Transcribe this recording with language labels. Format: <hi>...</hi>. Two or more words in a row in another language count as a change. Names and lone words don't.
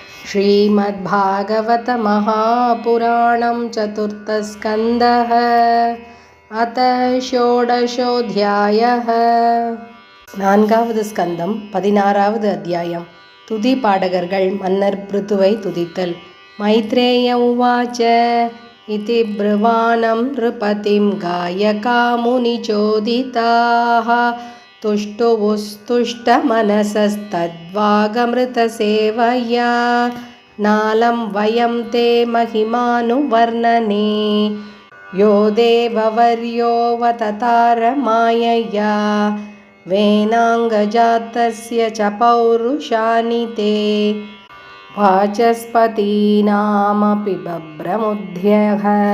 <sa>श्रीमद्भागवत महापुराणं चतुर्थस्कन्धः अथ षोडशोऽध्यायः।</sa> <ta>நான்காவது ஸ்கந்தம் 16வது அத்தியாயம். துதி பாடகர்கள் மன்னர் பிருத்துவை துதித்தல்.</ta> <sa>मैत्रेय उवाच इति ब्रुवाणं नृपतिं गायका मुनिचोदिताः तुष्टुवुस्तुष्टमनसस्तद्वागमृतसेवया नालं वयं ते महिमानुवर्णने यो देववर्योऽवततार मायया वेनाङ्गजातस्य च पौरुषाणि ते वाचस्पतीनामपि बभ्रमुद्यः</sa>